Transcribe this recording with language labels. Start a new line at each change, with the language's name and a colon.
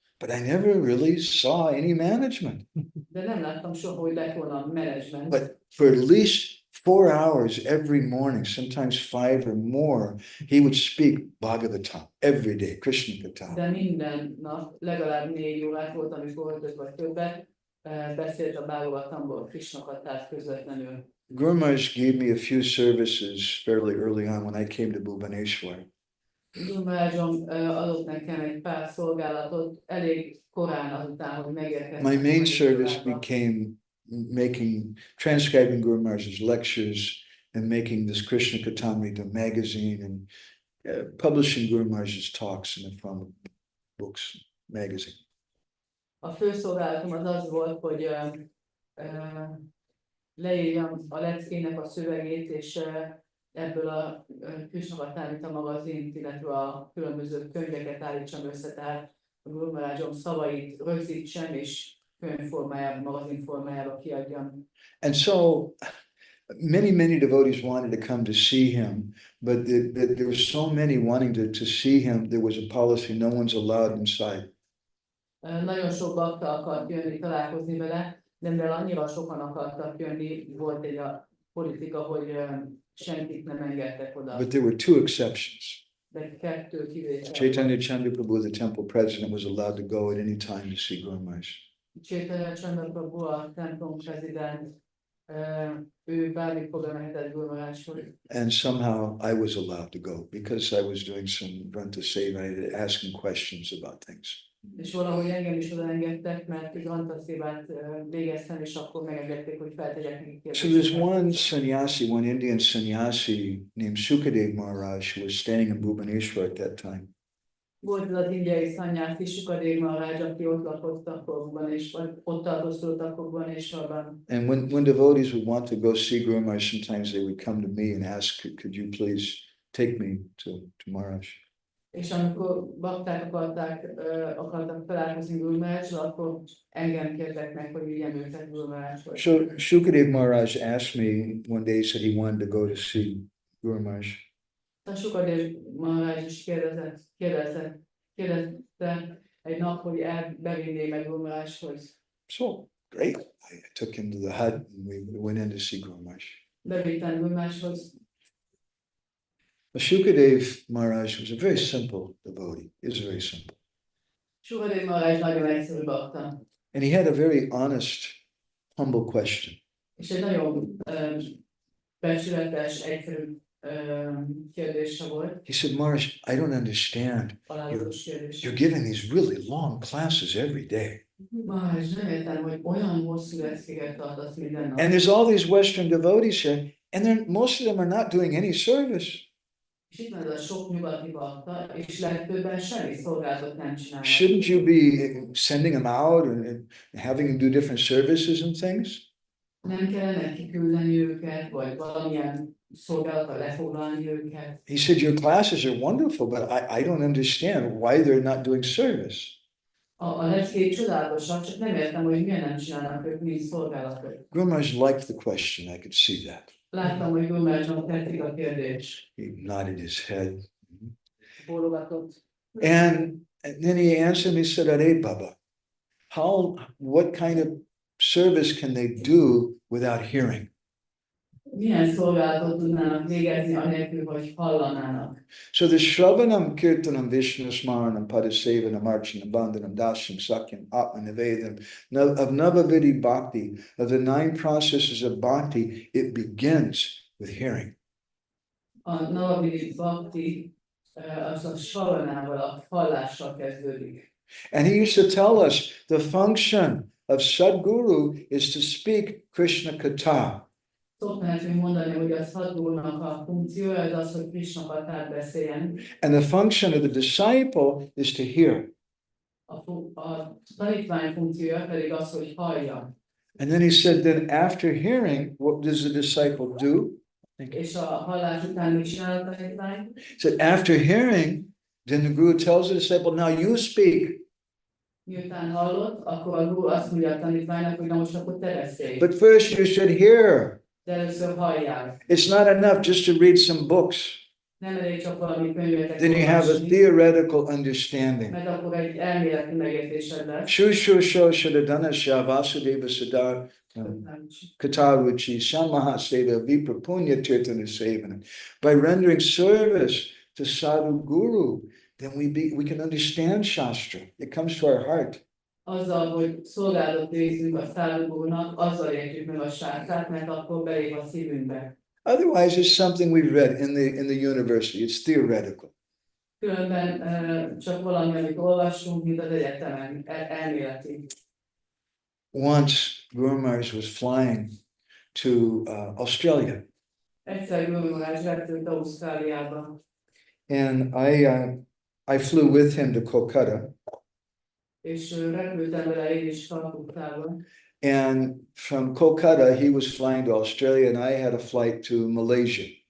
English: But I never really saw any management.
Hungarian: De nem láttam soha, hogy lett volna management.
English: But for at least 4 hours every morning, sometimes 5 or more, he would speak Bhagavatam every day, Krishna Katha.
Hungarian: De minden nap legalább 4 órát volt, amikor 5 vagy többet beszélt a Bhagavatamból, Krishna Kathát közvetlenül.
English: Gour Maharaj gave me a few services fairly early on when I came to Bhubaneswar.
Hungarian: Gour Maharajom adott nekem egy pár szolgálatot elég korán azután, hogy megérkeztem.
English: My main service became transcribing Gour Maharaj's lectures and making this Krishna Katamrita magazine and publishing Gour Maharaj's talks in the form of books, magazine.
Hungarian: A fő szolgálatom az volt, hogy leírjam a leckének a szövegét, és ebből a Krishna Katamrita magazint, illetve a különböző könyveket állítsam össze, tehát a Gour Maharajom szavait rögzítsem, és könyvformájában, magazinformájában kiadjam.
English: And so many devotees wanted to come to see him, but there were so many wanting to see him, there was a policy, no one's allowed inside.
Hungarian: Nagyon sok bakta akart jönni, találkozni vele, de mivel annyira sokan akartak jönni, volt egy a politika, hogy senkit nem engedtek oda.
English: But there were 2 exceptions.
Hungarian: De 2 kivétel.
English: Chaitanya Chandraprabhu, the temple president, was allowed to go at any time to see Gour Maharaj.
Hungarian: Chaitanya Chandraprabhu, a templom prezident, ő bármikor bemehetett Gour Maharajhoz.
English: And somehow I was allowed to go because I was doing some Granta Seva, I had asking questions about things.
Hungarian: És valahogy engem is odaengedtek, mert Granta Szévát végeztem, és akkor megengedték, hogy feltegyek neki kérdéseket.
English: So there's one sannyasi, one Indian sannyasi named Sukadev Maharaj who was staying in Bhubaneswar at that time.
Hungarian: Volt az indiai szanyási Sukadev Maharaj, aki ott lakott akkoriban, és ott tartózkodott akkoriban, és abban.
English: And when devotees would want to go see Gour Maharaj, sometimes they would come to me and ask, could you please take me to Maharaj?
Hungarian: És amikor bakták akartak találkozni Gour Maharajra, akkor engem kértek meg, hogy vigyem őket Gour Maharajhoz.
English: So Sukadev Maharaj asked me one day, said he wanted to go to see Gour Maharaj.
Hungarian: A Sukadev Maharaj is kérdezte egy nap, hogy bevinné meg Gour Maharajhoz.
English: So great. I took him to the hut and we went in to see Gour Maharaj.
Hungarian: Bevittem Gour Maharajhoz.
English: Sukadev Maharaj was a very simple devotee. He was very simple.
Hungarian: Sukadev Maharaj nagyon egyszerű bakta.
English: And he had a very honest, humble question.
Hungarian: És egy nagyon becsületes, egyszerű kérdése volt.
English: He said, Maharaj, I don't understand. You're giving these really long classes every day.
Hungarian: Maharaj, nem értem, hogy olyan hosszú leckéket tartasz minden nap.
English: And there's all these Western devotees here, and most of them are not doing any service.
Hungarian: És itt van ez a sok nyugati bakta, és legtöbben semmi szolgálatot nem csinálnak.
English: Shouldn't you be sending them out and having them do different services and things?
Hungarian: Nem kellene kiküldeni őket, vagy valamilyen szolgálatra lefoglalni őket.
English: He said, your classes are wonderful, but I don't understand why they're not doing service.
Hungarian: A leckék csodálatosak, csak nem értem, hogy miért nem csinálnak ők mind szolgálatot.
English: Gour Maharaj liked the question, I could see that.
Hungarian: Láttam, hogy Gour Maharajnak tetszik a kérdés.
English: He nodded his head.
Hungarian: Bólogatott.
English: And then he answered me, he said, Hare Baba, what kind of service can they do without hearing?
Hungarian: Milyen szolgálatot tudnának végezni, anélkül, hogy hallanának?
English: So the Shravanam, Kirtanam, Vishnu Smaranam, Padasevanam, Archanam, Bandhanam, Dasyam, Sakyam, Atmanavedam, of Navavidi Bhakti, of the 9 processes of Bhakti, it begins with hearing.
Hungarian: A Navavidi Bhakti az a Shravanával, a hallással kezdődik.
English: And he used to tell us the function of Sadguru is to speak Krishna Katha.
Hungarian: Szoktam nekünk mondani, hogy a Sadgurunak a funkciója az, hogy Krishna Kathát beszéljen.
English: And the function of the disciple is to hear.
Hungarian: A tanítvány funkciója pedig az, hogy hallja.
English: And then he said, then after hearing, what does the disciple do?
Hungarian: És a hallás után mit csinál a tanítvány?
English: He said, after hearing, then the Guru tells the disciple, now you speak.
Hungarian: Miután hallott, akkor a Guru azt mondja a tanítványnak, hogy na most akkor te beszélj.
English: But first you should hear.
Hungarian: De először halljál.
English: It's not enough just to read some books.
Hungarian: Nem elég csak valami könyvet.
English: Then you have a theoretical understanding.
Hungarian: Mert akkor egy elméleti megértésed lesz.
Sanskrit: Shushusho Shadadanasya Vasudeva Sadar Kataruchi, Samahaseda, Viprapunya Tirtana Sevana.
English: By rendering service to Sadhu Guru, then we can understand Shastra. It comes to our heart.
Hungarian: Azzal, hogy szolgálatot végzünk a szállóknak, azzal értjük meg a sátrát, mert akkor belép a szívünkbe.
English: Otherwise, it's something we've read in the university. It's theoretical.
Hungarian: Különben csak valami, amit olvasunk, mint az egyetemen, elméleti.
English: Once Guru Maharaj was flying to Australia.
Hungarian: Egyszer Guru Maharaj repült Ausztráliába.
English: And I flew with him to Kolkata.
Hungarian: És repültem vele én is Kalkuttába.
English: And from Kolkata, he was flying to Australia, and I had a flight to Malaysia.